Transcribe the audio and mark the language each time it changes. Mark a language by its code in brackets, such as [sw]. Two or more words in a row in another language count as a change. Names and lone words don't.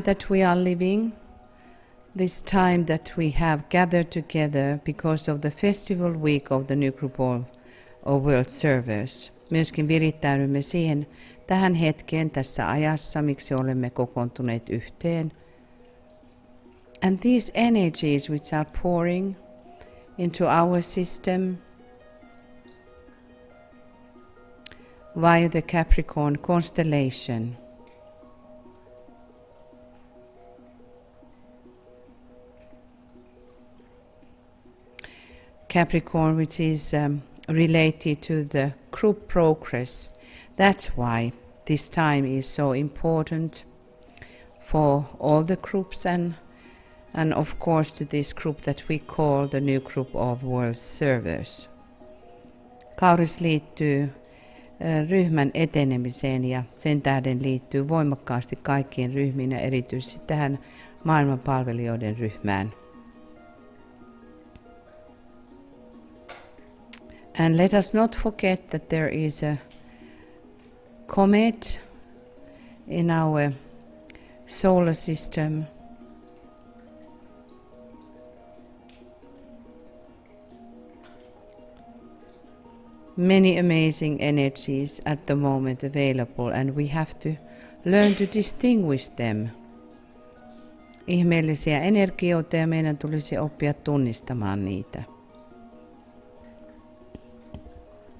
[en] that we are living, this time that we have gathered together because of the festival week of the new group of world servers. [fi] Myöskin virittäydymme siihen tähän hetkeen tässä ajassa, miksi olemme kokoontuneet yhteen. [en] And these energies which are pouring into our system via the Capricorn constellation. Capricorn, which is related to the group progress. That's why this time is so important for all the groups and of course to this group that we call the new group of world servers. [fi] Kauris liittyy ryhmän etenemiseen ja sen tähden liittyy voimakkaasti kaikkiin ryhmiin ja erityisesti tähän maailmanpalvelijoiden ryhmään. [en] And let us not forget that there is a comet in our solar system. Many amazing energies at the moment available, and we have to learn to distinguish them. [fi] Ihmeellisiä energioita ja meidän tulisi oppia tunnistamaan niitä.